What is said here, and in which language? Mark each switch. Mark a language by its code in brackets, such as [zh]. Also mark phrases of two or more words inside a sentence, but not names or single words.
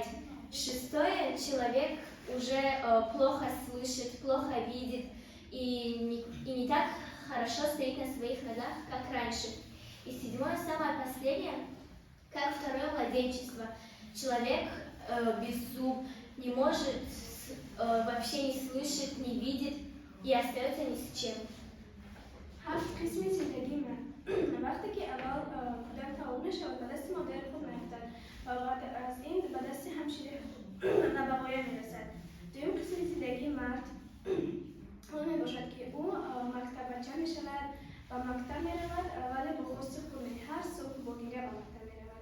[ru] Шестое, человек уже плохо слышит, плохо видит и не так хорошо стоит на своих ногах, как раньше. И седьмое, самое последнее, как второе младенчество. Человек без зуб не может, вообще не слышит, не видит и остается ни с чем. [fa] هفت قسمی زندگی من وقتی که اول کودک تمام میشه و به دست مادر خود میفتد و بعد از این به دست همشیره نوه‌های میرسد. دوم قسم زندگی مرد اون میباشد که او مکتب بچه میشود و مکتب میرود ولی به خواست خونه هر صبح با گریه به مکتب میرود.